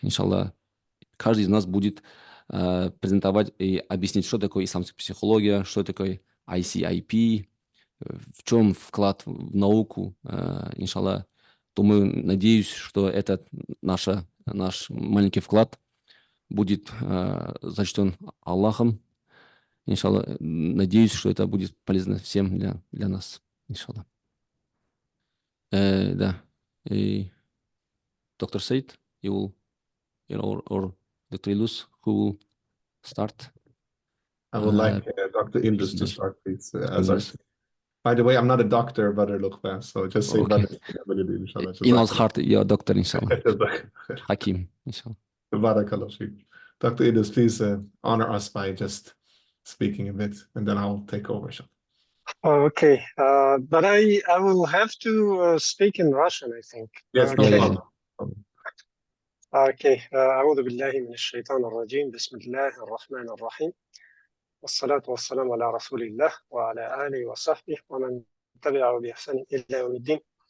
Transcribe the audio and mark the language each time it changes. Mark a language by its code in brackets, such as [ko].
[ru] Иншаллах, каждый из нас будет презентовать и объяснить, что такое исламская психология, что такое ISIP, в чем вклад в науку. Иншаллах, думаю, надеюсь, что этот наш маленький вклад будет зачтен Аллахом. Иншаллах, надеюсь, что это будет полезно всем для нас. Иншаллах. Да. И доктор Саид, [en] you will, or Dr. Ildus, who will start? I would like Dr. Ildus to start, please. By the way, I'm not a doctor, Brother Lukman, so just say Brother. Inshallah. In our heart, you're a doctor, inshallah. Hakim, inshallah. Dr. Ildus, please honor us by just speaking a bit, and then I'll take over. Okay, but I will have to speak in Russian, I think. Yes, no problem. Okay. [ar] أعوذ بالله من الشيطان الرجيم. بسم الله الرحمن الرحيم. والصلاة والسلام على رسول الله وعلى آله وصحبه ومن تبعه بإحسان إلى يوم الدين.